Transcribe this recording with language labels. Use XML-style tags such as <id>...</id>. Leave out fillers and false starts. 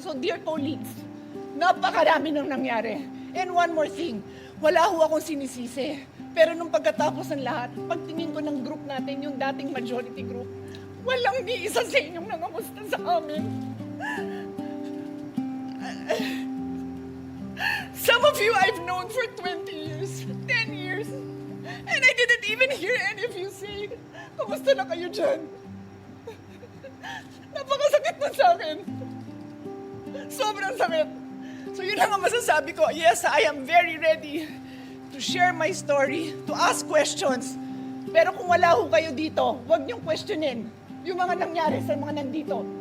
<en>So dear colleagues,</en> <tl>napakarami nang nangyari.</tl> <en>And one more thing,</en> <tl>wala ho akong sinisisi. Pero nung pagkatapos ng lahat, pagtingin ko ng group natin, yung dating majority group, walang ni isa sa inyong nangamusta sa amin.</tl> <en>Some of you I've known for 20 years, 10 years, and I didn't even hear any of you say,</en> <tl>kamusta na kayo dyan? Napakasakit nun sa akin. Sobrang sakit. So yun lang ang masasabi ko.</tl> <en>Yes, I am very ready to share my story, to ask questions.</en> <tl>Pero kung wala ho kayo dito, huwag niyong questionin yung mga nangyari sa mga nandito.</tl>